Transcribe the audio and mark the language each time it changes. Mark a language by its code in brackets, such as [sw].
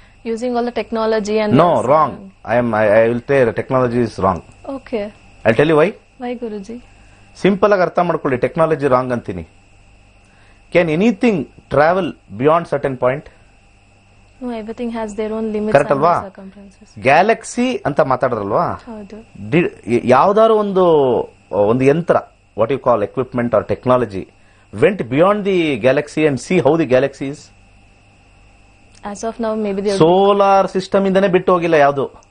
[en] Using all the technology and no, wrong. I will say technology is wrong. Okay. I'll tell you why. Why, Guruji? [kn] Simple ಆಗಿ ಅರ್ಥ ಮಾಡ್ಕೊಳ್ಳಿ, technology wrong ಅಂತೀನಿ. [en] Can anything travel beyond certain point? No, everything has their own limits. [kn] Correct ಅಲ್ವಾ? [en] Circumferences. [kn] Galaxy ಅಂತ ಮಾತಾಡ್ರಲ್ವಾ? ಹೌದು. ಯಾವ್ದಾದ್ರು ಒಂದು ಯಂತ್ರ, [en] What you call equipment or technology, went beyond the galaxy and see how the galaxy is. As of now, maybe they [kn] solar system ಇಂದನೇ ಬಿಟ್ಟು ಹೋಗಿಲ್ಲ ಯಾವ್ದು.